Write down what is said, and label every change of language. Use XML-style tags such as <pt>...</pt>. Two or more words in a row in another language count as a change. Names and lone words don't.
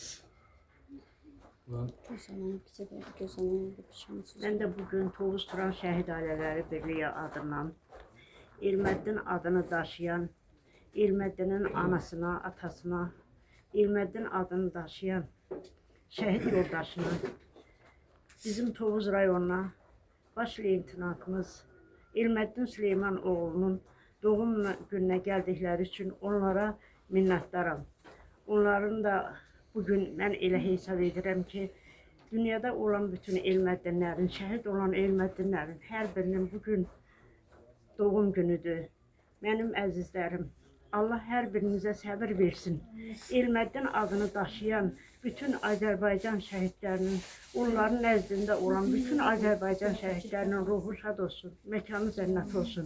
<tr>Ben de bugün Tovuz Turan Şehit Aileleri Birliği adından İlməddin adını daşıyan, İlməddinin anasına, atasına, İlməddin adını daşıyan şehit yoldaşına, bizim Tovuz rayonuna baş leytenantımız İlməddin Süleyman oğlunun doğum gününe geldikleri için</tr> <az>onlara minnətdaram. Onların da bugün ben elə hesab edirəm ki, dünyada olan bütün elməddinlərin, şəhid olan elməddinlərin hər birinin bugün doğum günüdür. Mənim əzizlərim, Allah hər birinizə səbir versin. Elməddin adını daşıyan bütün Azərbaycan şəhidlərinin, onların nəzdində olan bütün Azərbaycan şəhidlərinin ruhu şad olsun, məkanı cənnət olsun.</az>